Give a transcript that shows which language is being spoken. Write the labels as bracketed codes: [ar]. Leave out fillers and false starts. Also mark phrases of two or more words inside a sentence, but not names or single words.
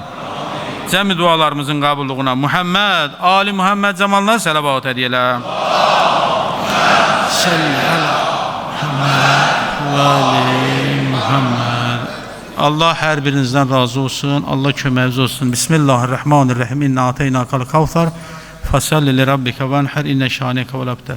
[az] Cəmi dualarımızın qabulluğuna Muhammed, Ali Muhammed zamanlar sələvat ediyələ. Allah hər birinizdən razı olsun, Allah köməyiniz olsun. Bismillahirrahmanirrahim. [ar] إنا أعطيناك الكوثر. فصل لربك وانحر إن شانئك هو الأبتر.